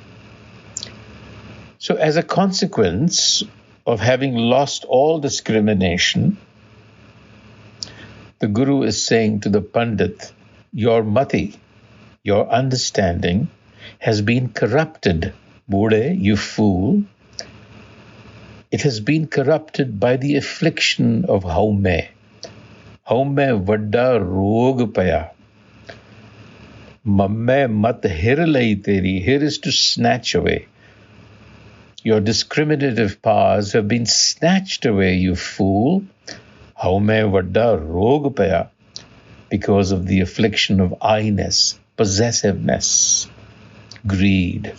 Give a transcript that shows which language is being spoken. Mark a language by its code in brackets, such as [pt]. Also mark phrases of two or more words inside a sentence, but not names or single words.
[en] So as a consequence of having lost all discrimination, the Guru is saying to the Pandit, your mati, your understanding, has been corrupted. Bude, you fool. It has been corrupted by the affliction of haume. [pa] Haume vadda rog paya. Mamme mat hir lai teri. [en] Hir is to snatch away. Your discriminative powers have been snatched away, you fool. [pa] Haume vadda rog paya. [en] Because of the affliction of I-ness, possessiveness, greed.